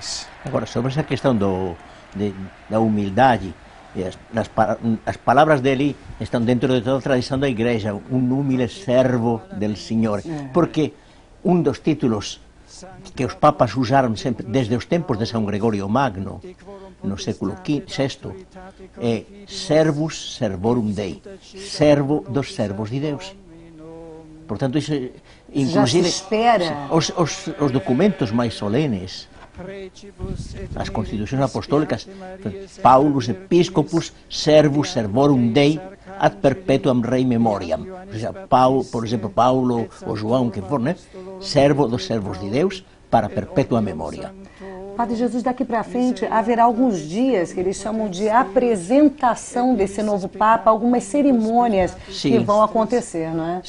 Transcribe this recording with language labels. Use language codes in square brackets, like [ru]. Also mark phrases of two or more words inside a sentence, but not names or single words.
[pt] Agora, sobre essa questão da humildade, as palavras dele estão dentro de toda a tradição da Igreja, um humilde servo del Senhor, porque um dos títulos que os papas usaram sempre, desde os tempos de São Gregório Magno, no século VI, é [la] Servus Servorum Dei, [pt] servo dos servos de Deus. Portanto, isso, inclusive, já se espera. Os documentos mais solenes, as constituições apostólicas, [la] Paulus Episcopus Servus Servorum Dei ad perpetuam rei memoriam. [pt] Por exemplo, Paulo ou João, que for, né? Servo dos servos de Deus para perpétua memória. Padre Jesus, daqui para frente haverá alguns dias que eles chamam de apresentação desse novo Papa, algumas cerimônias que vão acontecer, não é?